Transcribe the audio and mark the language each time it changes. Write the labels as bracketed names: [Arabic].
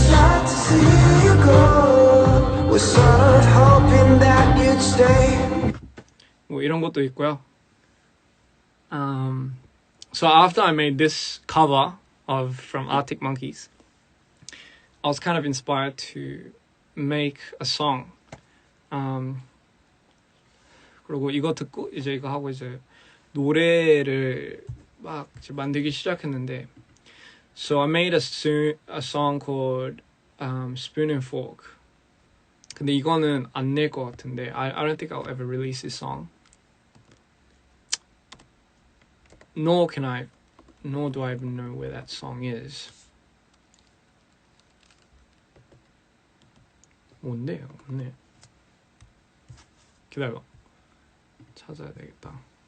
[English] Sad to see you go, was sort of hoping that you'd stay. [Korean] 뭐 이런 것도 있고요. [English] So after I made this cover from Arctic Monkeys, I was kind of inspired to make a song. [Korean] 그리고 이거 듣고 이제 이거 하고 이제 노래를 막 이제 만들기 시작했는데, [English] so I made a song called Spoon and Fork. [Korean] 근데 이거는 안 낼 것 같은데 [English] I don't think I'll ever release this song. Nor do I even know where that song is. [Korean] 뭔데요? 없네. 기다려. 찾아야 되겠다.